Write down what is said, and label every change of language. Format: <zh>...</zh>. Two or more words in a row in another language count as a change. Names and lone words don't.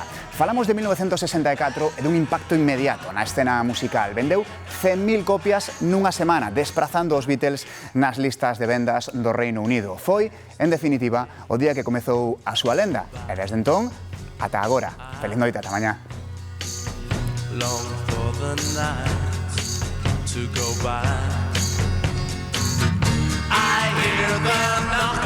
<gl>Falamos de 1964 e dun impacto inmediato na escena musical. Vendeu 100.000 copias nunha semana, desprazando os Beatles nas listas de vendas do Reino Unido. Foi, en definitiva, o día que comezou a súa lenda. E desde entón, ata agora. Feliz noite, ata mañá.</gl> <en>Long for the night to go by. I hear the</en>